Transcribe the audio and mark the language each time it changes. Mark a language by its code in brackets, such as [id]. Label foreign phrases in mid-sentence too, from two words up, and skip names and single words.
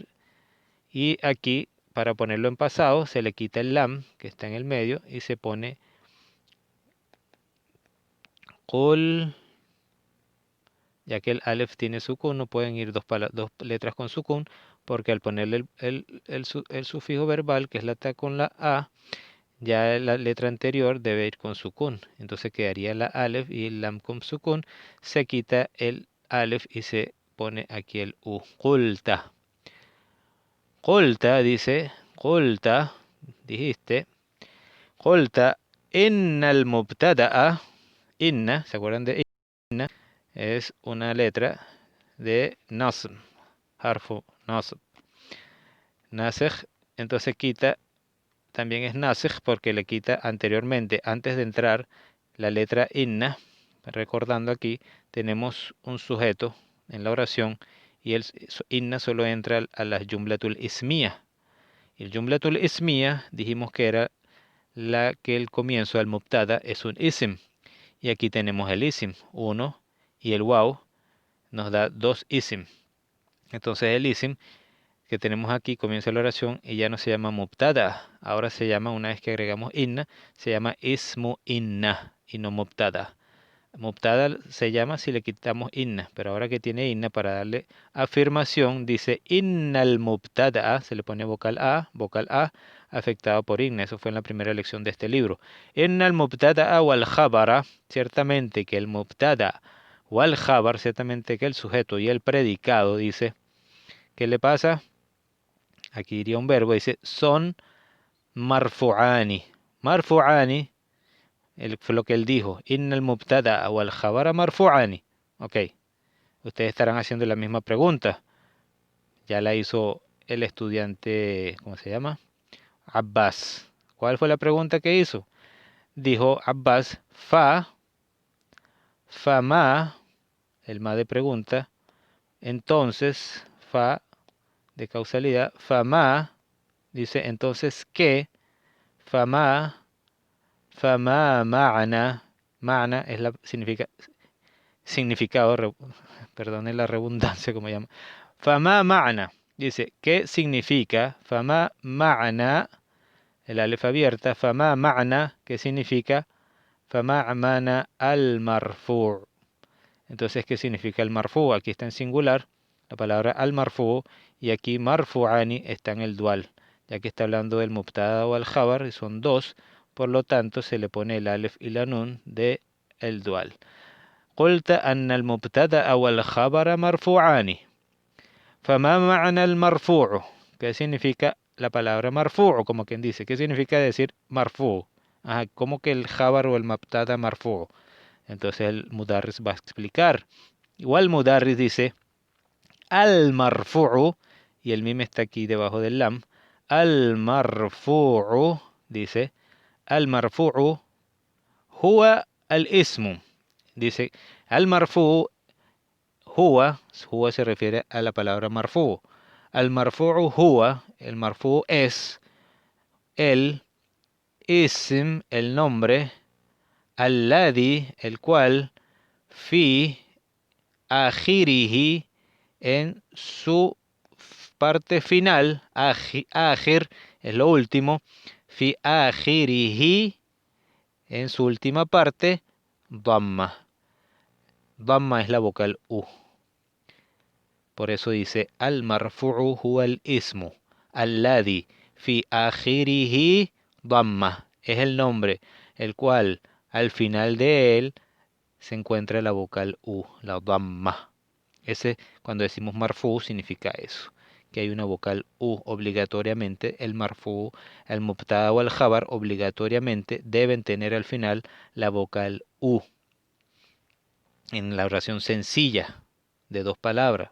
[es] Y aquí, para ponerlo en pasado, se le quita el lam, que está en el medio, y se pone qul, ya que el alef tiene sukun, no pueden ir dos letras con sukun, porque al ponerle el sufijo verbal, que es la ta con la a, ya la letra anterior debe ir con sukun. Entonces quedaría la alef y el lam con sukun. Se quita el alef y se pone aquí el u. Qulta. Qulta dice, qulta, dijiste. [ar] قلت إن المبتدأ. [es] Inna, ¿se acuerdan de inna? Es una letra de nasb. [ar] حرف نصب. ناسخ, [es] entonces quita. También es nasikh porque le quita anteriormente, antes de entrar, la letra inna. Recordando aquí, tenemos un sujeto en la oración y el inna solo entra a las [ar] الجملة الاسمية. [es] Y el [ar] الجملة الاسمية [es] dijimos que era la que el comienzo al mubtada es un ism. Y aquí tenemos el ism, uno, y el waw nos da dos ism. Entonces el ism que tenemos aquí comienza la oración y ya no se llama mubtada. Ahora se llama, una vez que agregamos inna, se llama [ar] اسم إن [es] y no mubtada. Mubtada se llama si le quitamos inna, pero ahora que tiene inna, para darle afirmación, dice [ar] إن المبتدأ, [es] se le pone vocal A, afectado por inna. Eso fue en la primera lección de este libro. [ar] إن المبتدأ والخبر, [es] ciertamente que el [ar] المبتدأ والخبر, [es] ciertamente que el sujeto y el predicado, dice, ¿qué le pasa? Aquí iría un verbo, dice, son marfu'ani. Marfu'ani, fue lo que él dijo. [ar] إن المبتدأ والخبر مرفوعان. [es] Ok, ustedes estarán haciendo la misma pregunta. Ya la hizo el estudiante, ¿cómo se llama? Abbas. ¿Cuál fue la pregunta que hizo? Dijo Abbas, ma, el ma de pregunta. Entonces, fa de causalidad, ma, dice entonces ¿qué? [ar] فما معنى. [es] Ma'ana es significa significado, perdone la redundancia como llama. [ar] فما معنى. [es] Dice, ¿qué significa? [ar] فما معنى, [es] el alef abierta. [ar] فما معنى, [es] ¿qué significa? [ar] فما معنى المرفوع'. [es] Entonces, ¿qué significa el marfu'? Aquí está en singular la palabra [ar] المرفوع', [es] y aquí marfu'ani está en el dual, ya que está hablando del mubtada o [ar] الخبر, [es] y son dos. Por lo tanto, se le pone el alef y la nun de el dual. [ar] قلت أن المبتدأ والخبر مرفوعان. فما معنى المرفوع? [es] ¿Qué significa la palabra marfu'? Como quien dice, ¿qué significa decir marfu'? Ajá, ¿cómo que el khabar o el mubtada marfu'? Entonces el mudarris va a explicar. Igual mudarris dice [ar] المرفوع, [es] y el mim está aquí debajo del lam. [ar] المرفوع, dice, المرفوع هو الاسم. [es] Dice, [ar] المرفوع, [es] huwa se refiere a la palabra marfu. [ar] المرفوع هو, [es] el marfu es el ism, el nombre, alladhi, el cual, [ar] في آخره, [es] en su parte final, akhir es lo último, [ar] في آخره, [es] en su última parte, dhamma. Dhamma es la vocal U. Por eso dice, [ar] المرفوع هو الاسم الذي في آخره ضمة. [es] Es el nombre, el cual al final de él se encuentra la vocal U, la dhamma. Ese, cuando decimos marfu, significa eso, que hay una vocal U obligatoriamente. El marfu, el mubtada o el khabar obligatoriamente deben tener al final la vocal U en la oración sencilla de dos palabras.